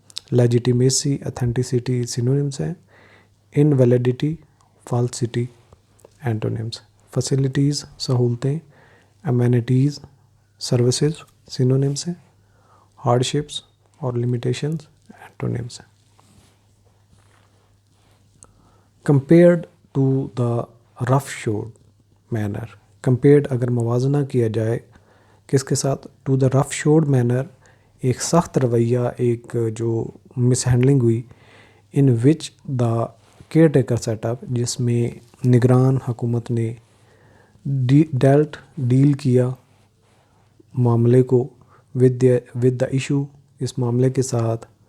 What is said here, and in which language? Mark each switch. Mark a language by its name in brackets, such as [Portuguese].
[Urdu] Legitimacy, authenticity synonyms ہیں. انویلیڈیٹی، falsity اینٹونیمز. Facilities, سہولتیں. Amenities, services synonyms ہیں. ہارڈشپس اور لمیٹیشنز اینٹونیمز ہیں. [English] Compared to the roughshod manner. [Urdu] Compared اگر موازنہ کیا جائے کس کے ساتھ؟ [English] to the roughshod manner, [Urdu] ایک سخت رویہ، ایک جو مس ہینڈلنگ ہوئی. [English] in which the caretaker setup, [Urdu] جس میں نگران حکومت نے ڈیل کیا معاملے کو [English] with the issue, [Urdu] اس معاملے کے ساتھ.